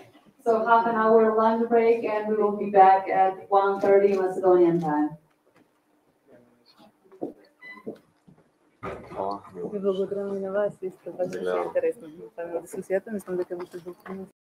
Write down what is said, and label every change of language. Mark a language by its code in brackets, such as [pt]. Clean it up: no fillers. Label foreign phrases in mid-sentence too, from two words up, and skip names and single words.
[en] So half an hour lunch break, and we will be back at 1:30 Macedonian time. [mk] Ви благодарам и на вас, исто беше интересно дискусията, мислам дека ви се